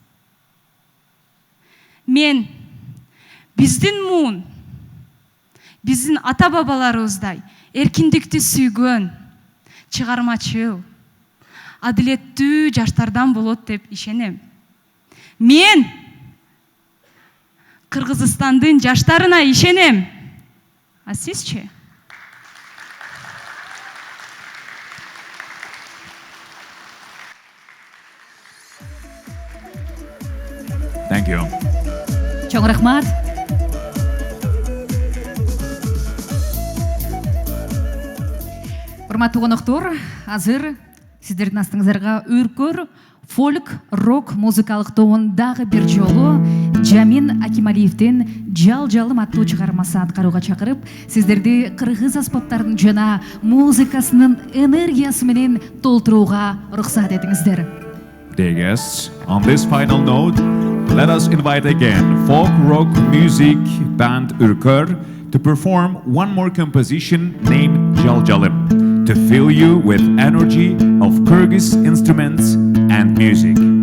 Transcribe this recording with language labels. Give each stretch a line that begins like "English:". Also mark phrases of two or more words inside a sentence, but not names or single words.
Kyrgyz: Мен биздин муун, биздин ата-бабаларыбыздай эркиндикти сүйгөн, чыгармачыл, адилеттүү жаштардан болот деп ишенем. Мен Кыргызстандын жаштарына ишенем. А сизчи?
English: Thank you.
Kyrgyz: Чоң рахмат. Урматтуу коноктор, азыр сиздердин астыңыздарга үркөр фолк рок музыкалык тобун дагы бир жолу Жамин Акималиевдин Жал-жалым аттуу чыгармасы аткарууга чакырып, сиздерди кыргыз аспаптарынын жана музыкасынын энергиясы менен толтурууга уруксат этиңиздер.
English: Dear guests, on this final note, let us invite again folk rock music band Ürkör to perform one more composition named Jal-jalim to fill you with energy of Kyrgyz instruments and music.